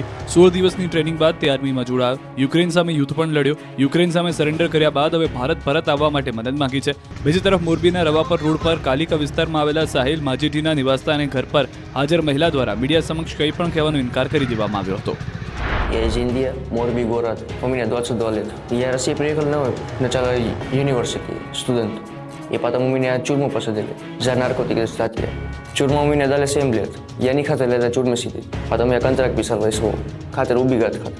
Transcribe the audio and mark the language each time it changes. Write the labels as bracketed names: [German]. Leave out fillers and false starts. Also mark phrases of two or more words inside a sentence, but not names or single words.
[Gujarati] 16 દિવસની ટ્રેનિંગ બાદ તે આર્મીમાં જોડાયો. યુક્રેન સામે યુદ્ધ પણ લડ્યો. યુક્રેન સામે સરેન્ડર કર્યા બાદ હવે ભારત પરત આવવા માટે મદદ માંગી છે. બીજી તરફ મોરબીના રવાપર રોડ પર કાલિકા વિસ્તારમાં આવેલા સાહિલ માજીઠીના નિવાસસ્થાને ઘર પર હાજર મહિલા દ્વારા મીડિયા સમક્ષ કંઈ પણ કહેવાનો ઇનકાર કરી દેવામાં આવ્યો હતો. [Russian] Я из Индии, Морби город. У меня 22 лет. Я в Россию приехал на начало университета, студент. И потом у меня тюрьму посадили за наркотики статьи. Тюрьму у меня дали 7 лет. Я не хотел в тюрьме сидеть. Потом я контракт писал в СВО. Хотел убегать хотел.